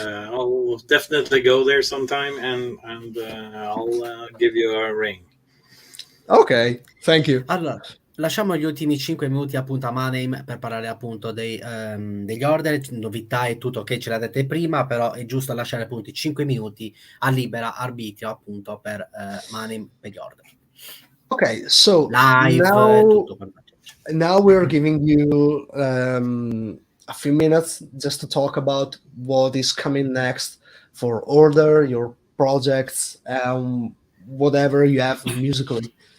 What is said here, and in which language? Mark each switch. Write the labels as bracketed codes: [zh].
[en] I'll definitely go there sometime, and I'll give you a ring. Ok, thank you. [it] Allora, lasciamo gli ultimi 5 minuti appunto a Manheim per parlare appunto degli order, novità e tutto che ce l'avete prima, però è giusto lasciare appunto i 5 minuti a libera arbitrio appunto per Manheim per gli order. [en] Ok, so [it] live e tutto quanto. [en] Now we're giving you a few minutes just to talk about what is coming next for order, your projects, whatever you have musically.